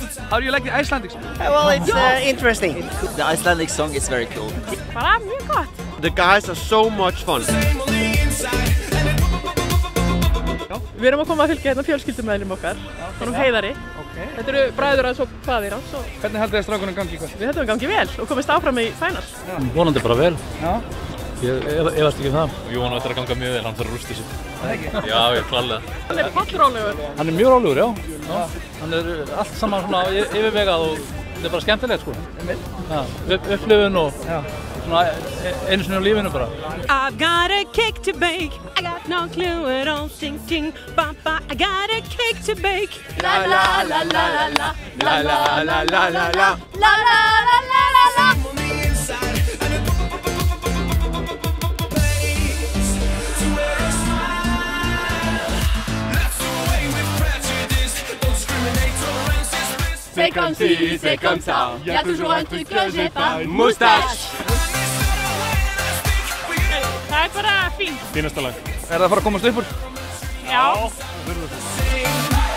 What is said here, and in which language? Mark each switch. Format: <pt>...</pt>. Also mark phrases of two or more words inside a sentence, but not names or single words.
<en>How do you like the Icelandic song? Well, it's interesting. The Icelandic song is very cool.</en> <is>Bara mjög gott.</is> <en>The guys are so much fun.</en> <is>Við erum að koma að fylgja hérna fjölskyldumeðlum okkar, honum Heiðari. Þetta eru bræður hans og faðir hans. Hvernig haldið þið að strákunum gangi í kvöld? Við höldum að gangi vel og komist áfram í final. Vonandi bara vel. Já. Ég efast ekki það. Jú, hann ætlar að ganga mjög vel, hann þarf að rústa sér. Já, ég klálega. Hann er pollrólegur. Hann er mjög rólegur, já. Hann er allt saman svona yfirvegað og þetta er bara skemmtilegt, sko. Upplifun og svona einu sinni á lífinu bara.</is> <en>I've got a cake to bake. I got no clue at all. Ting ting papa. I got a cake to bake. La la la la la la. La la la la la la. La la la la la la.</en> <fr>C'est comme si, c'est comme ça. Y a toujours un truc que j'ai pas. Moustache!</fr> <is>Það er bara fínt. Fínasta lag. Er það að fara að komast upp úr? Já.</is>